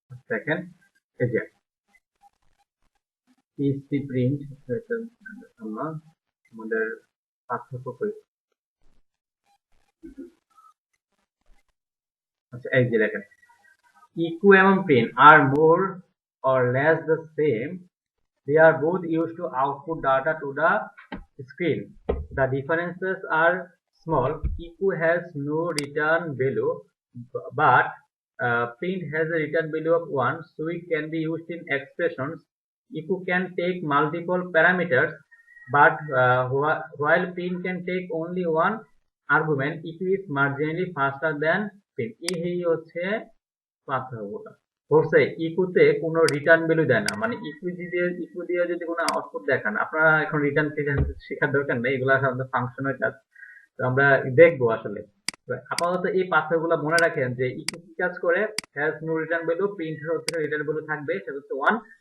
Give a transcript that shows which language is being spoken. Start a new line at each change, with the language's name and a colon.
Bangla: দেখেন এই যে পিএইচপি প্রিন্ট, আমরা আমাদের পার্থক্য করি। আচ্ছা এই যে দেখেন
English: echo
Bangla: এবং
English: print are more or less the same. They are both used to output data to the screen. The differences are small. Echo has no return value, but print has a return value of 1, so it can be used in expressions. Echo can take multiple parameters, but while print can take only one argument, echo is marginally faster than print.
Bangla: এই হচ্ছে পার্থক্যটা। বলছে ইকুতে কোনো return value দেয় না, মানে ইকু দিয়ে যদি কোনো আউটপুট দেখান, আপনারা এখন রিটার্ন শেখার দরকার নেই, এগুলো সাধারণত ফাংশনের কাজ। তো আমরা দেখবো আসলে। তো আপাতত এই পার্থক্যগুলো মনে রাখেন যে ইকু কি কাজ করে,
English: has no return value,
Bangla: প্রিন্টের হচ্ছে রিটার্ন ভ্যালু থাকবে, সেটা হচ্ছে 1।